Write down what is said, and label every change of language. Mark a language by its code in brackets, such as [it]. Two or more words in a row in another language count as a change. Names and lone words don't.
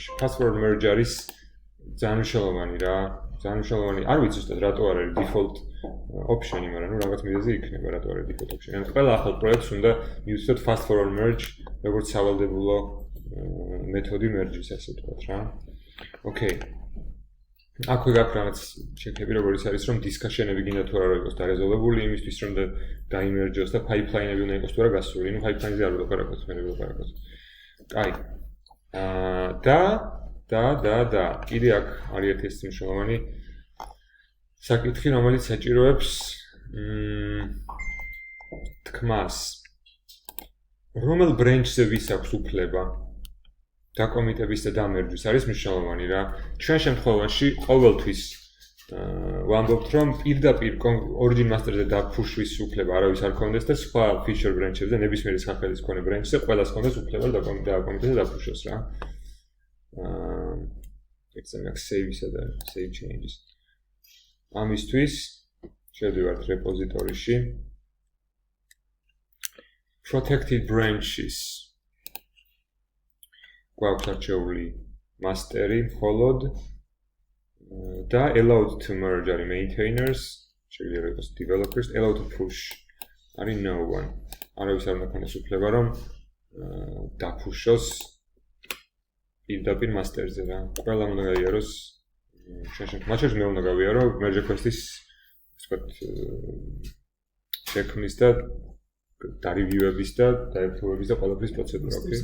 [en] Fast forward merge [ka] არის ძალიან მნიშვნელოვანი რა. არ ვიცი ზუსტად რატო არ არის [en] default option- [ka] ი, მაგრამ ნუ რაღაც მიზეზი იქნება რატო არის [en] default option- [ka] ი. ანუ ყველა ახალ პროექტს უნდა მივუწოდოთ [en] fast forward merge, [ka] როგორც სავალდებულო მეთოდი merge-ის, ასე ვთქვათ რა. Okay. აქვე გაქვს რაღაც შექმნები, როგორც არის, რომ დისკაშენები გინდა თუ არა იყოს დარეზოლებული იმისთვის, რომ დაიმერჯოს და ფაიპლაინები უნდა იყოს თუ არა გასული. ნუ ფაიპლაინზე არ ვილაპარაკოთ, მე ვილაპარაკოთ. კაი. და კიდე აქ არის ერთი მნიშვნელოვანი საკითხი, რომელიც საჭიროებს თქმას. რომელ ბრენჩზე ვის აქვს უფლება დაკომიტების და დამერჯვის არის მნიშვნელოვანი რა. ჩვენ შემთხვევაში ყოველთვის ვამბობთ, რომ პირდაპირ [en] origin master- [ka] ზე დაფუშვის უფლება არავის არ ქონდეს და სხვა [en] feature branch- [ka] ებზე ნებისმიერი სახელის მქონე branch-ზე ყველას ქონდეს უფლება დაკომიტდეს და დაფუშოს რა. ეცემ save-ისა და [en] save changes. [ka] ამისთვის შევდივართ repository-ში. [en] Protected branches. [ka] გვაქვს არჩეული master-ი მხოლოდ და [en] allowed to merge [ka] არის maintainers, შეიძლება იყოს developers, [en] allowed to push [ka] არის [en] no one. [ka] არავის არ უნდა ქონდეს უფლება რომ დაფუშოს პირდაპირ master-ზე რა. ყველა უნდა გაიაროს მათ მე უნდა გავიარო [en] merge request- [ka] ის შექმნის და დარევიუების და დაერთვების და ყველაფრის პროცედურა, ოკეი?